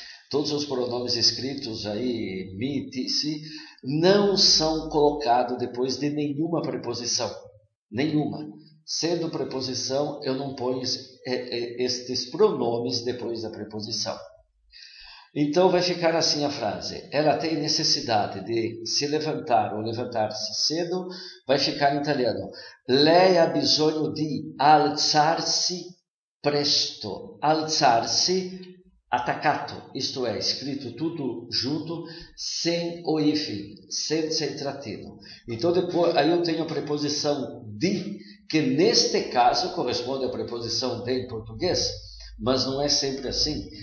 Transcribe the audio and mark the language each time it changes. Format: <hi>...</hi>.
<pt>Todos os pronomes escritos aí, mi, ti, si, não são colocados depois de nenhuma preposição. Nenhuma. Sendo preposição, eu não ponho estes pronomes depois da preposição. Então vai ficar assim a frase. Ela tem necessidade de se levantar ou levantar-se cedo. Vai ficar em italiano.</pt> <it>Lei ha bisogno di alzarsi presto. Alzarsi attaccato,</it> <pt>isto é, escrito tudo junto, sem o hífen, sem trattino. Então depois, aí eu tenho a preposição di, que neste caso corresponde à preposição de em português, mas não é sempre assim.</pt>